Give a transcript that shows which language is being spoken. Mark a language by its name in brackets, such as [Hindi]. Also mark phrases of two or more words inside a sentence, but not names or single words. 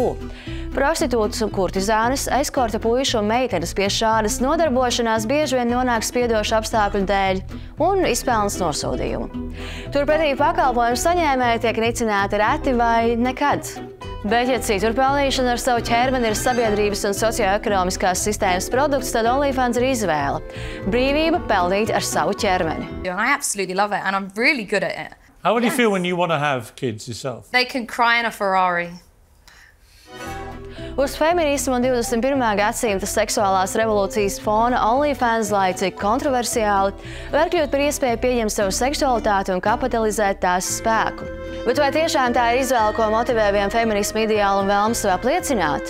[Latvian] Prostitūtas un kurtizānes, eskorta puišu un meitenes pie šādas nodarbošanās bieži vien nonāk spiedošu apstākļu dēļ un izpelnas nosodījumu. Turpretī pakalpojumu saņēmēji tiek nicināti reti vai nekad. Bet, ja citur pelnīšana ar savu ķermeni ir sabiedrības un socioekonomiskās sistēmas produkts, tad OnlyFans ir izvēle. Brīvība pelnīt ar savu ķermeni. [English] I absolutely love it and I'm really good at it. How would you feel when you want to have kids yourself? They can cry in a Ferrari. [Latvian] Uz feminismu un 21. gadsimta seksuālās revolūcijas fona OnlyFans, lai cik kontroversiāli, var kļūt par iespēju pieņemt savu seksualitāti un kapitalizēt tās spēku. Bet vai tiešām tā ir izvēle, ko motivē vien feminismu ideālu un vēlmu sev apliecināt?